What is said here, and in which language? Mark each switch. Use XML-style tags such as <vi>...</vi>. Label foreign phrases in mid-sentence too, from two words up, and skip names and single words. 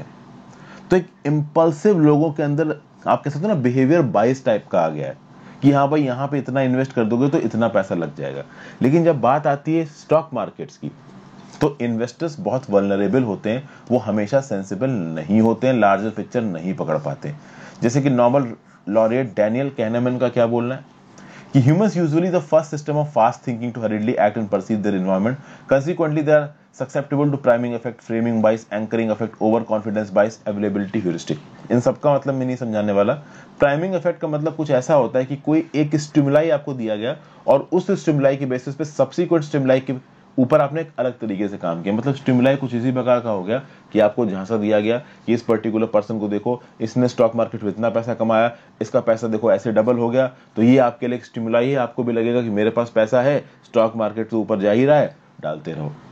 <hi>तो एक इंपल्सिव लोगों के अंदर आप कह सकते हो ना,</hi> <en>behavior bias type</en> <hi>का आ गया है कि हाँ भाई यहाँ पे इतना इन्वेस्ट कर दोगे तो इतना पैसा लग जाएगा। लेकिन जब बात आती है</hi> <en>stock markets</en> <hi>की, तो इन्वेस्टर्स बहुत वल्नरेबल होते हैं, वो हमेशा सेंसिबल नहीं होते हैं,</hi> <en>larger picture</en> <hi>नहीं पकड़ पाते। जैसे कि नोबेल लॉरिएट डैनियल कहनेमैन का क्या बोलना है कि</hi> <en>humans usually the first system of fast thinking to hurriedly act and perceive their environment. Consequently, they are susceptible to priming effect, framing bias, anchoring effect, overconfidence bias, availability heuristic.</en> <hi>इन सब का मतलब मैं नहीं समझाने वाला।</hi> <en>priming effect</en> <hi>का मतलब कुछ ऐसा होता है कि कोई एक स्टिमुलाई आपको दिया गया और उस स्टिमुलाई के बेसिस पे</hi> <en>subsequent stimuli</en> <hi>के ऊपर आपने एक अलग तरीके से काम किया, मतलब स्टिमुलाई कुछ इसी प्रकार का हो गया कि आपको झांसा दिया गया कि इस</hi> <en>particular person</en> <hi>को देखो, इसने</hi> <en>stock market</en> <hi>में इतना पैसा कमाया, इसका पैसा देखो ऐसे डबल हो गया, तो ये आपके लिए एक स्टिमुलाई है, आपको भी लगेगा कि मेरे पास पैसा है,</hi> <en>stock market</en> <hi>तो ऊपर जा ही रहा है, डालते रहो।</hi>